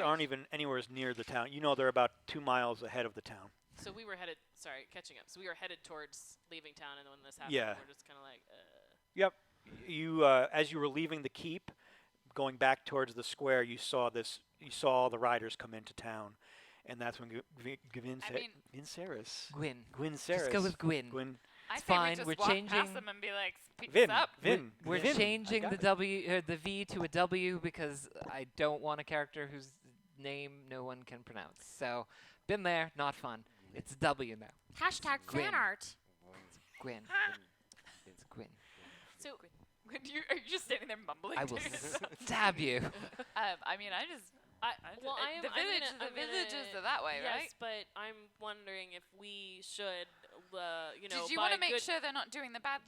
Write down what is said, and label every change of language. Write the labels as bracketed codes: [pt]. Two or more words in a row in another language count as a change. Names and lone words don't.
[en] aren't even anywhere near the town. They're about 2 miles ahead of the town. So we were headed. Sorry, catching up. So we were headed towards leaving town, and then when this happened, Yeah. we're just kind of like. Yep. You as you were leaving the keep, going back towards the square, you saw all the riders come into town, and that's when Vinceris. Gwyn. Gwynceris. Just go with Gwyn. Gwyn. I It's say fine, we just we're walk changing- past them and be like, "Pick Vin. this up." Vin. We're Vin. changing I the got it. the V to a W because I don't want a character whose name no one can pronounce. So, been there, not fun. It's W now. Hashtag Gwyn. fan art. Gwyn. It's Gwyn. So, are you just standing there mumbling? I will to yourself? stab you. I mean, Well, I am. the villages are that way, yes, right? but I'm wondering if we should, Did you buy want to make good- sure they're not doing the bad